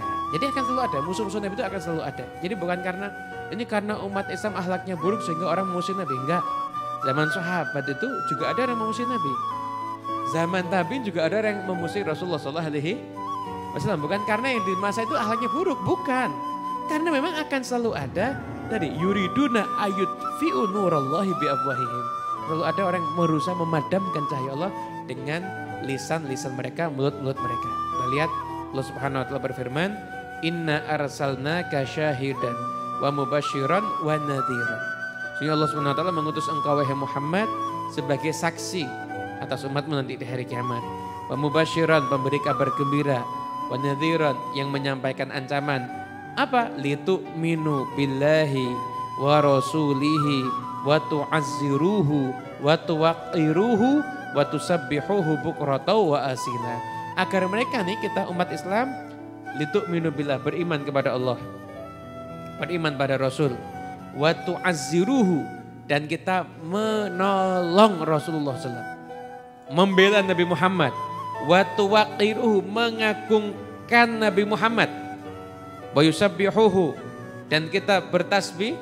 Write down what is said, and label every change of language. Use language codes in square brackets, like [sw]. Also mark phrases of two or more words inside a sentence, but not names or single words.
[id] Jadi akan selalu ada, musuh-musuh Nabi itu akan selalu ada. Jadi bukan karena umat Islam akhlaknya buruk sehingga orang memusuhi Nabi. Enggak. Zaman sahabat itu juga ada yang memusuhi Nabi. Zaman tabi'in juga ada yang memusuhi Rasulullah SAW. Bukan karena yang di masa itu akhlaknya buruk, bukan. Karena memang akan selalu ada tadi [ar] يريدون أن يطفئوا نور الله بأفواههم. [id] Selalu ada orang yang berusaha memadamkan cahaya Allah dengan lisan-lisan mereka, mulut-mulut mereka. Kita lihat Allah [ar] سبحانه وتعالى [id] berfirman, [ar] "إنا أرسلناك شاهدا ومبشرا ونذيرا." [id] Sehingga Allah [ar] سبحانه وتعالى [id] mengutus engkau wahai Muhammad sebagai saksi atas umatmu nanti di hari kiamat. [ar] ومبشرا, [id] pemberi kabar gembira, [ar] ونذيرا, [id] yang menyampaikan ancaman. Apa? [ar] لتؤمنوا بالله ورسوله وتعزروه وتوقروه وتسبحوه بكرة وأصيلا. [id] Agar mereka nih kita umat Islam [ar] لتؤمنوا بالله, [id] beriman kepada Allah, beriman pada Rasul, [ar] وتعزروه, [id] dan kita menolong Rasulullah SAW, membela Nabi Muhammad, [ar] وتوقروه, [id] mengagungkan Nabi Muhammad, [ar] ويسبحوه, [id] dan kita bertasbih.